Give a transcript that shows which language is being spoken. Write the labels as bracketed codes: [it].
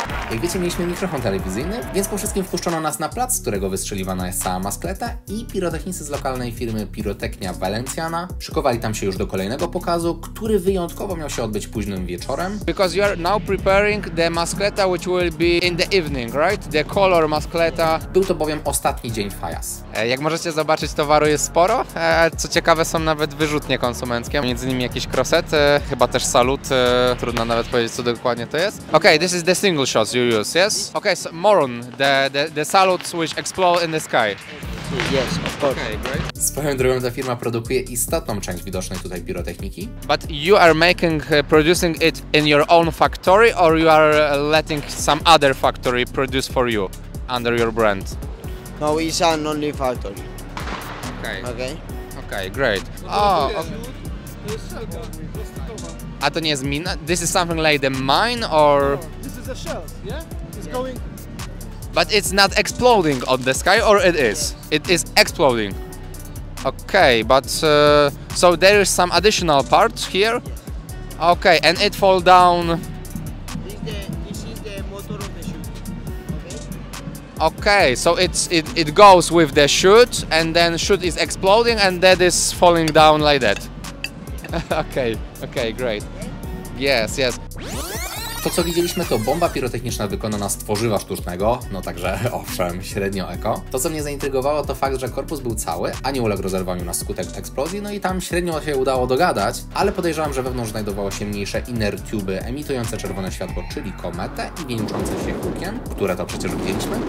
[pl] Jak wiecie, mieliśmy mikrofon telewizyjny, więc po wszystkim wpuszczono nas na plac, z którego wystrzeliwana jest cała maskleta i pirotechnicy z lokalnej firmy Pirotechnia Valenciana szykowali tam się już do kolejnego pokazu, który wyjątkowo miał się odbyć późnym wieczorem. [en] Because you are now preparing the maskleta which will be in the evening, right? The color maskleta. [pl] Był to bowiem ostatni dzień Fajas. Jak możecie zobaczyć, towaru jest sporo. Co ciekawe, są nawet wyrzutnie konsumenckie, między innymi jakieś krosety, chyba też salut, trudno nawet powiedzieć, co dokładnie to jest. [en] Okay, this is the single shots you use, yes? Okay, so Moron, the salutes which explode in the sky. Yes, of course. Okay, great. [pl] Swoją drogą ta firma produkuje istotną część widocznej tutaj pirotechniki. [en] But you are producing it in your own factory, or you are letting some other factory produce for you under your brand? No, it's an only factory. Okay. Okay. Okay, great. Oh, okay. [pl] A to nie jest mina? [en] This is something like the mine, or? This is a shell, yeah? It's going... But it's not exploding on the sky, or it is? It is exploding. Okay, but so there is some additional parts here? Okay, and it fall down... This is the motor of the chute. Okay, so it goes with the chute, and then chute is exploding, and that is falling down like that. Okay, great. Yes. [pl] To, co widzieliśmy, to bomba pirotechniczna wykonana z tworzywa sztucznego, no także owszem, średnio eko. To, co mnie zaintrygowało, to fakt, że korpus był cały, a nie uległ rozerwaniu na skutek eksplozji, no i tam średnio się udało dogadać, ale podejrzewam, że wewnątrz znajdowało się mniejsze inner tuby emitujące czerwone światło, czyli kometę i wieńczące się hukiem, które to przecież widzieliśmy.